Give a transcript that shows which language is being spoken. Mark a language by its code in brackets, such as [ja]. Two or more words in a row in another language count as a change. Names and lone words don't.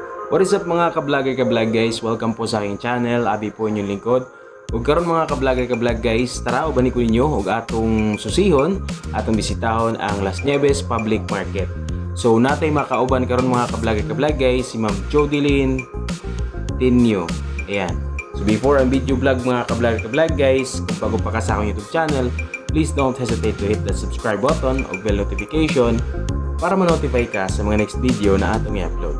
[en] What is up mga ka-vlog guys? [tl] Welcome po sa aking channel. [ceb] Abi po inyong lingkod. Ug karon mga ka-vlog guys, tara ubani ko ninyo og atong susihon, atong bisitahon ang Las Nieves Public Market. So natay makauban karon mga ka-vlog guys, si Ma'am Jodeline Tinio. Ayan. So before ang [en] video vlog [ceb] mga ka-vlog guys, kung bago pa ka sa akong YouTube channel, [en] please don't hesitate to hit the subscribe button [ceb] o [en] bell notification [ceb] para ma-notify ka sa mga [en] next video [ceb] na atong i-upload.